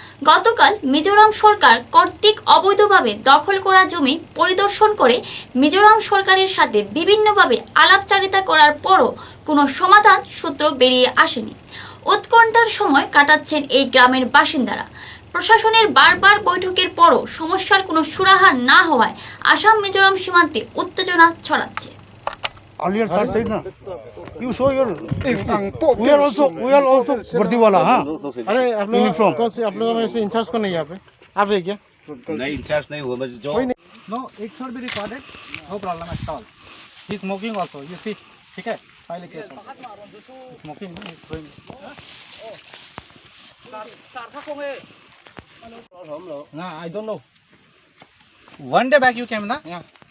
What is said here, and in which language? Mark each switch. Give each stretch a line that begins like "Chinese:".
Bangla: গতকাল মিজোরাম সরকার কর্তৃক অবৈধভাবে দখল করা জমি পরিদর্শন করে মিজোরাম সরকারের সাথে বিভিন্নভাবে আলাপচারিতা করার পরও কোনো সমাধান সূত্র বেরিয়ে আসেনি। উৎকণ্ঠার সময় কাটাচ্ছেন এই গ্রামের বাসিন্দারা। প্রশাসনের বারবার বৈঠকের পরও সমস্যার কোনো সুরাহা না হওয়ায় আসাম মিজোরাম সীমান্তে উত্তেজনা ছড়াচ্ছে।
English: Earlier sir said na, you show your. We are also
Hindi: वर्दी वाला हाँ. अरे आप लोग
English: Uniform.
Hindi: कौन से आप लोगों में से इंचार्ज कौन है यहाँ पे? आप है क्या? नहीं इंचार्ज नहीं हुआ बस जो कोई नहीं.
English: No, it should be recorded. No problem at all. He is smoking also. You see,
Hindi: ठीक है?
English: File case. Smoking is going. No, I don't know. One day back you came na? Yeah.